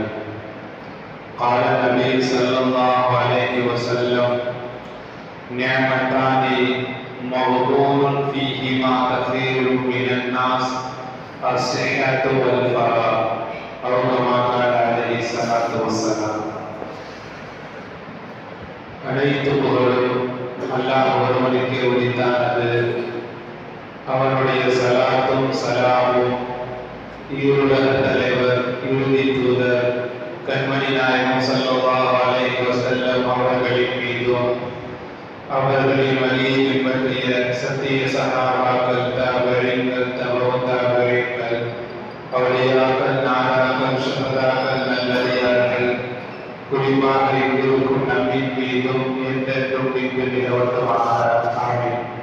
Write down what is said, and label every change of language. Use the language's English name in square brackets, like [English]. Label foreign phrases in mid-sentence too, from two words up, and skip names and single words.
[Arabic] قال النبي صلى الله عليه وسلم: نعمتان مغبون فيهما كثير من الناس، الصحة والفراغ، أو كما قال عليه الصلاة والسلام. [Tamil] அனைத்து புகழும் அல்லாஹ் ஒருவனுக்கே உரித்தானது. அவனுடைய சலாத்தும் சலாமும் ஈருலக தலைவர், இறுதி தூதர் கண்மணி நாயகம் [Arabic] صلى الله عليه وسلم [Tamil] அவர்களின் மீதும், அவர்களின் வழியை பின்பற்றிய சத்திய சஹாபாக்கள், தாபரீன்கள், தபவு தாபரீன்கள், அவுலியாக்கள், நாதாக்கள், ஷுஹதாக்கள், நல்லடியார்கள், குறிப்பாக இங்கிருக்கும் நம்பின் மீதும் என்றென்றும் இங்கு நிலவட்டமாக ஆமீன்.